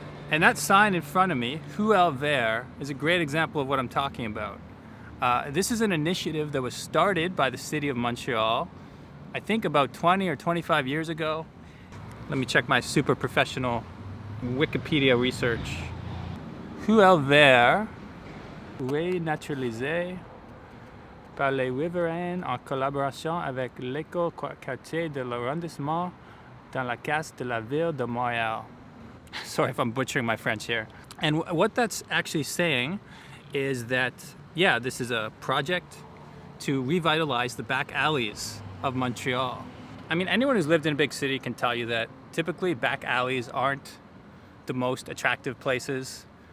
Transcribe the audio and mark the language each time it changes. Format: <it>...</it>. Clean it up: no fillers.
<en>And that sign in front of me, Ruelle Verte, is a great example of what I'm talking about. This is an initiative that was started by the city of Montreal, I think about 20 or 25 years ago. Let me check my super professional Wikipedia research.</en> <fr>Ruelle Verte, renaturalisée par les riverains en collaboration avec l'éco-quartier de l'arrondissement dans la case de la ville de Montréal.</fr> <en>Sorry if I'm butchering my French here. And what that's actually saying is that, yeah, this is a project to revitalize the back alleys of Montreal. I mean, anyone who's lived in a big city can tell you that typically back alleys aren't the most attractive places.</en>